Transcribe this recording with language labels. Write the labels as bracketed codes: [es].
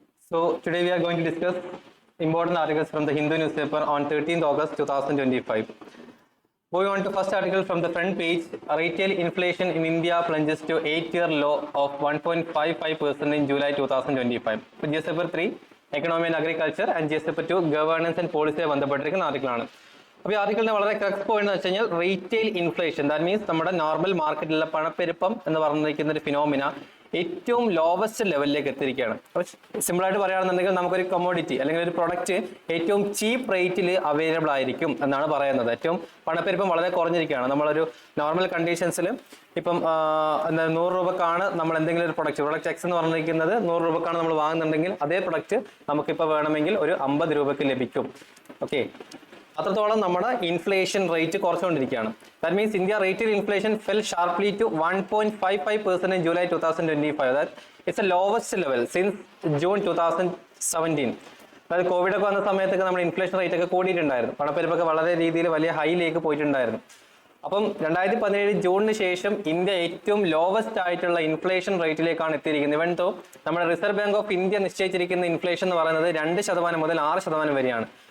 [en] So today we are going to discuss important articles from the Hindu newspaper on 13th August 2025. Moving on to first article from the front page, retail inflation in India plunges to 8-year low of 1.55% in July 2025. So GS paper 3, Economy and Agriculture, and GS paper 2, Governance and Policy [ml] ബന്ധപ്പെട്ടിരിക്കുന്ന ആർട്ടിക്കിളാണ്. അപ്പോൾ ഈ ആർട്ടിക്കിളിന്റെ വളരെ crux point എന്ന് വെച്ച് കഴിഞ്ഞാൽ retail inflation, that means നമ്മുടെ normal മാർക്കറ്റിലുള്ള പണപ്പെരുപ്പം എന്ന് പറഞ്ഞിരിക്കുന്ന ഒരു ഫിനോമിന ഏറ്റവും ലോവസ്റ്റ് ലെവലിലേക്ക് എത്തിയിരിക്കുകയാണ്. അപ്പോൾ സിമ്പിളായിട്ട് പറയുകയാണെന്നുണ്ടെങ്കിൽ നമുക്കൊരു കമ്മോഡിറ്റി അല്ലെങ്കിൽ ഒരു പ്രൊഡക്റ്റ് ഏറ്റവും ചീപ്പ് റേറ്റിൽ അവൈലബിൾ ആയിരിക്കും എന്നാണ് പറയുന്നത്. ഏറ്റവും പണപ്പെരുപ്പം വളരെ കുറഞ്ഞിരിക്കുകയാണ്. നമ്മളൊരു നോർമൽ കണ്ടീഷൻസിൽ ഇപ്പം 100 രൂപക്കാണ് നമ്മൾ എന്തെങ്കിലും ഒരു പ്രൊഡക്റ്റ് എക്സ് എന്ന് പറഞ്ഞിരിക്കുന്നത് 100 രൂപക്കാണ് നമ്മൾ വാങ്ങുന്നുണ്ടെങ്കിൽ അതേ പ്രൊഡക്റ്റ് നമുക്കിപ്പോൾ വേണമെങ്കിൽ ഒരു 50 രൂപയ്ക്ക് ലഭിക്കും. ഓക്കെ, അത്രത്തോളം നമ്മുടെ inflation rate കുറച്ചുകൊണ്ടിരിക്കുകയാണ്. [en] That means India retail inflation fell sharply to 1.55% in July 2025. That it's the lowest level since June 2017. [ml] അതായത് കോവിഡ് ഒക്കെ വന്ന സമയത്തൊക്കെ നമ്മുടെ ഇൻഫ്ലേഷൻ റേറ്റ് ഒക്കെ കൂടിയിട്ടുണ്ടായിരുന്നു. പണപ്പെരുപ്പൊക്കെ വളരെ രീതിയിൽ വലിയ ഹൈയിലേക്ക് പോയിട്ടുണ്ടായിരുന്നു. അപ്പം 2017 ജൂണിന് ശേഷം ഇന്ത്യ ഏറ്റവും ലോവസ്റ്റ് ആയിട്ടുള്ള ഇൻഫ്ലേഷൻ റേറ്റിലേക്കാണ് എത്തിയിരിക്കുന്നത്. [en] even though [ml] നമ്മുടെ reserve bank of India നിശ്ചയിച്ചിരിക്കുന്ന inflation എന്ന് പറയുന്നത് 2% മുതൽ 6% വരെയാണ്.